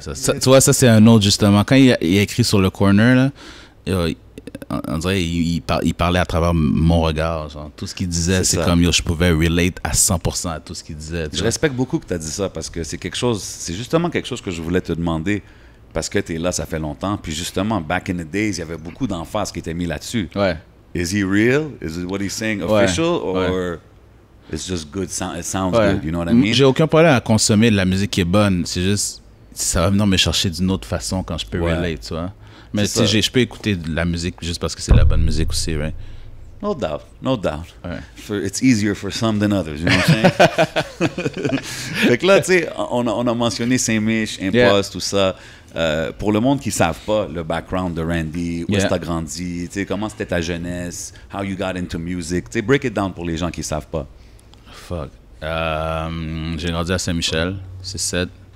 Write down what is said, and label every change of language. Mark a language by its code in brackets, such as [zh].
[fr] Ça, tu vois, ça c'est un autre, justement. Quand il a écrit sur le corner, là, on dirait il parlait à travers mon regard. Genre. Tout ce qu'il disait, c'est comme je pouvais relate à 100% à tout ce qu'il disait. Je respecte beaucoup que tu as dit ça, parce que c'est justement quelque chose que je voulais te demander. Parce que tu es là, ça fait longtemps. Puis justement, [en] back in the days, [fr] il y avait beaucoup d'emphase qui était mis là-dessus. Ouais. [en] Is he real? Is it what he's saying official? Or it's just good, it sounds good, you know what I mean? [fr] J'ai aucun problème à consommer de la musique qui est bonne. C'est juste, ça va venir me chercher d'une autre façon quand je peux relate, tu vois. Mais je peux écouter de la musique juste parce que c'est la bonne musique aussi, right? [en] No doubt. It's easier for some than others, you know what I'm saying? [fr] Fait que là, tu sais, on a mentionné Saint-Mich, Impost, tout ça. Pour le monde qui ne savent pas le background de Randy, où est-ce que tu as grandi, comment c'était ta jeunesse, [en] how you got into music, break it down [fr] pour les gens qui ne savent pas. Fuck. J'ai grandi à Saint-Michel, c'est 7.